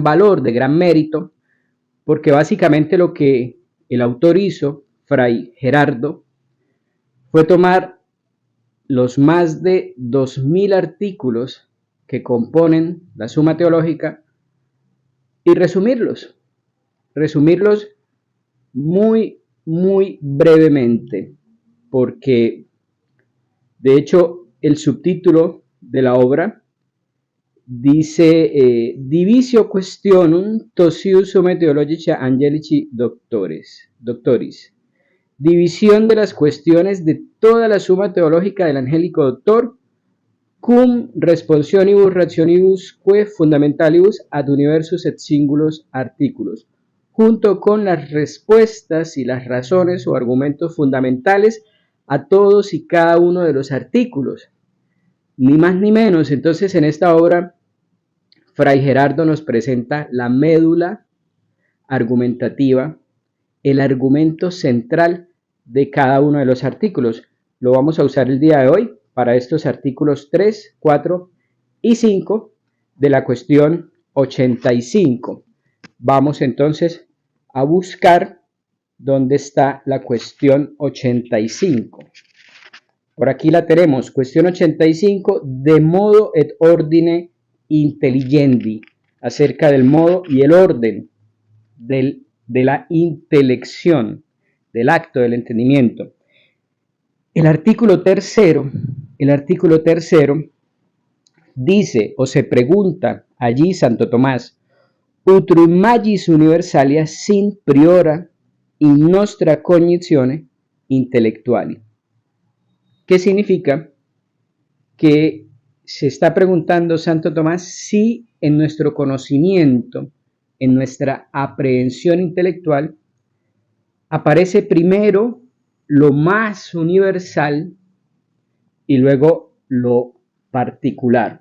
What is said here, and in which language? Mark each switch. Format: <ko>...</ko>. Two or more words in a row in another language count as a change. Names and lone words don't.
<es>valor, de gran mérito, porque básicamente lo que el autor hizo, Fray Gerardo, fue tomar los más de 2000 artículos que componen la Suma Teológica y resumirlos muy brevemente, porque de hecho el subtítulo de la obra dice</es> <la>Divisio questionum Tosius Summae Theologicae Angelici Doctoris,</la> <es>división de las cuestiones de toda la suma teológica del angélico doctor,</es> <la>cum responsionibus rationibus que fundamentalibus ad universus et singulos articulos,</la> <es>junto con las respuestas y las razones o argumentos fundamentales a todos y cada uno de los artículos, ni más ni menos. Entonces, en esta obra, Fray Gerardo nos presenta la médula argumentativa, el argumento central de cada uno de los artículos. Lo vamos a usar el día de hoy para estos artículos 3, 4 y 5 de la cuestión 85. Vamos entonces a buscar dónde está la cuestión 85. Por aquí la tenemos, cuestión 85,</es> <la>de modo et ordine intelligendi,</la> <es>acerca del modo y el orden de la intelección, del acto del entendimiento. El artículo tercero dice o se pregunta allí Santo Tomás,</es> <la>utrum magis universalia sin priora in nostra cognizione intellectuali.</la> <es>¿Qué significa? Que se está preguntando Santo Tomás si en nuestro conocimiento, en nuestra aprehensión intelectual, aparece primero lo más universal y luego lo particular.</es>